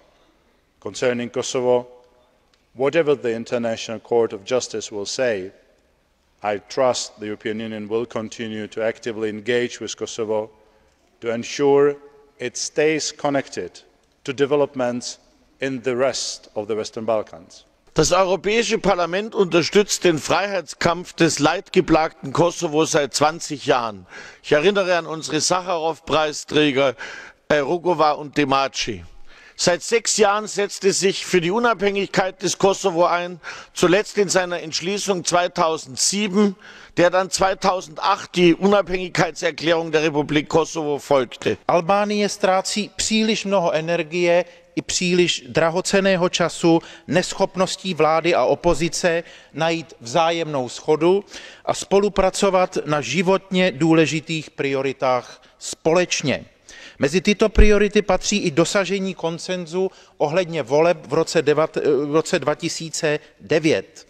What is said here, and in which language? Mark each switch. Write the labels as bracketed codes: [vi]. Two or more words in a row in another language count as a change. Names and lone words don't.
[en] Concerning Kosovo, whatever the International Court of Justice will say, I trust the European Union will continue to actively engage with Kosovo to ensure it stays connected to developments in the rest of the Western Balkans. [de] Das Europäische Parlament unterstützt den Freiheitskampf des leidgeplagten Kosovo seit 20 Jahren. Ich erinnere an unsere Sacharow-Preisträger Rugova und Demaci. Seit 6 Jahren setzte sich für die Unabhängigkeit des Kosovo ein, zuletzt in seiner Entschließung 2007, der dann 2008 die Unabhängigkeitserklärung der Republik Kosovo folgte. [cs] Albánie ztrácí příliš mnoho energie i příliš drahocenného času neschopností vlády a opozice najít vzájemnou shodu a spolupracovat na životně důležitých prioritách společně. Mezi tyto priority patří i dosažení konsenzu ohledně voleb v roce 2009.